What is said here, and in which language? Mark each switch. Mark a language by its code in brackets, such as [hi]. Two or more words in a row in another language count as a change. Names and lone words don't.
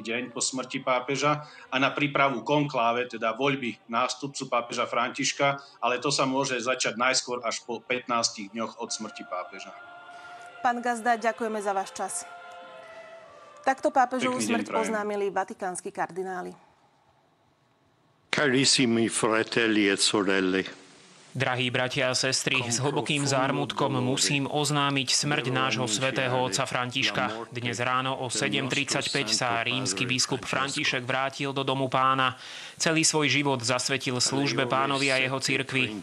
[sk] deň po smrti pápeža, a na prípravu konkláve, teda voľby nástupcu pápeža Františka, ale to sa môže začať najskôr až po 15 dňoch od smrti pápeža. Pán Gazda, ďakujeme za váš čas. Takto pápežovú smrť oznámili vatikánsky kardináli. [it] Carissimi fratelli e sorelle. [sk] Drahí bratia a sestry, s hlbokým zármutkom musím oznámiť smrť nášho svätého otca Františka. Dnes ráno o 7:35 sa rímsky biskup František vrátil do domu Pána. Celý svoj život zasvetil službe Pánovi a jeho cirkvi.